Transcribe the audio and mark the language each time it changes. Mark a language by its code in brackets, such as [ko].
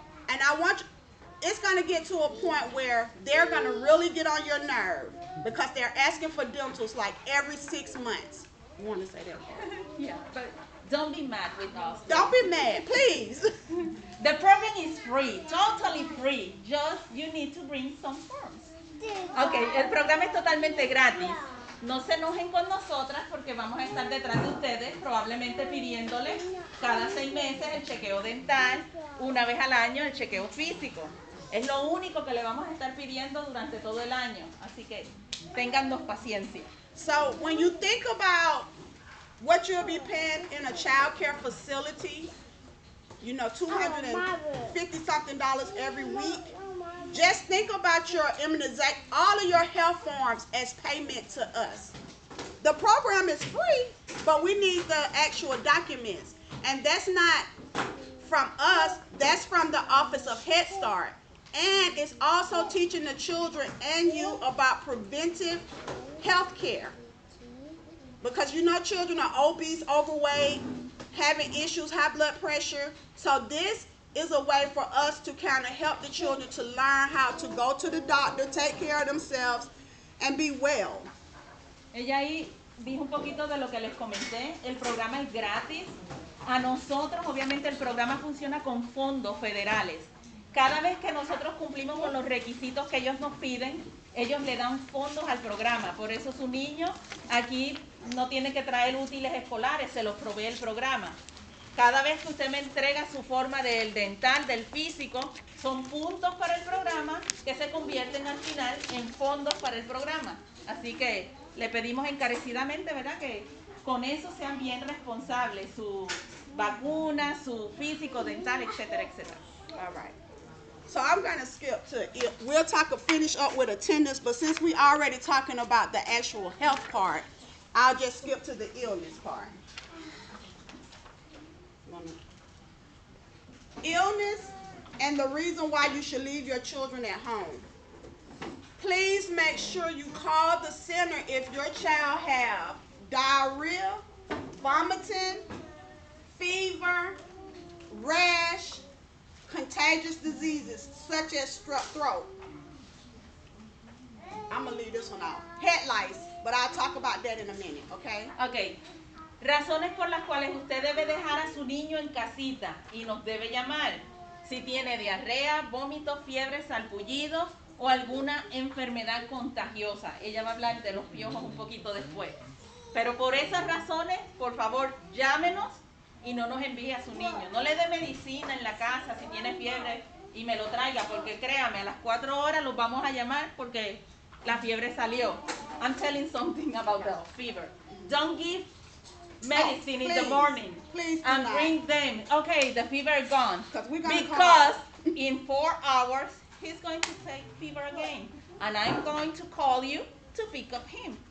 [en] And I want you, it's going to get to a point where they're going to really get on your nerve because they're asking for dentals like every 6 months. You want to say that part? Yeah, but don't be mad with us. Don't be mad, please. The program is free, totally free. Just you need to bring some forms. [es] Okay, el programa es totalmente gratis. No se enojen con nosotras porque vamos a estar detrás de ustedes, probablemente pidiéndoles cada 6 meses el chequeo dental, una vez al año el chequeo físico. Es lo único que le vamos a estar pidiendo durante todo el año. Así que ténganos paciencia. [en] So when you think about what you'll be paying in a child care facility, you know, $250 something every week, just think about your immunization, all of your health forms as payment to us. The program is free, but we need the actual documents. And that's not from us, that's from the Office of Head Start. And it's also teaching the children and you about preventive health care. Because you know children are obese, overweight, having issues, high blood pressure. So this is a way for us to kind of help the children to learn how to go to the doctor, take care of themselves, and be well. [es] Ella ahí dijo un poquito de lo que les comenté. El programa es gratis. A nosotros, obviamente, el programa funciona con fondos federales. Cada vez que nosotros cumplimos con los requisitos que ellos nos piden, ellos le dan fondos al programa. Por eso su niño aquí no tiene que traer útiles escolares, se los provee el programa. Cada vez que usted me entrega su forma del dental, del físico, son puntos para el programa que se convierten al final en fondos para el programa. Así que le pedimos encarecidamente, ¿verdad?, que con eso sean bien responsables, su vacuna, su físico, dental, etcétera, etcétera. [en] All right. So I'm going to skip to, we'll finish up with attendance, but since we already talking about the actual health part, I'll just skip to the illness part. Illness and the reason why you should leave your children at home. Please make sure you call the center if your child have diarrhea, vomiting, fever, rash, contagious diseases such as strep throat. I'm going to leave this one out. Head lice, but I'll talk about that in a minute, okay? Ok. [es] Razones por las cuales usted debe dejar a su niño en casita y nos debe llamar si tiene diarrea, vómitos, fiebre, salpullidos o alguna enfermedad contagiosa. Ella va a hablar de los piojos un poquito después. Pero por esas razones, por favor, llámenos y no nos envíe a su niño. No le dé medicina en la casa si tiene fiebre y me lo traiga, porque créame, a las 4 horas los vamos a llamar porque la fiebre salió. [en] I'm telling something about the fever. Don't give medicine in the morning and bring them. Okay, the fever is gone. Because in 4 hours, he's going to take fever again. And I'm going to call you to pick up him.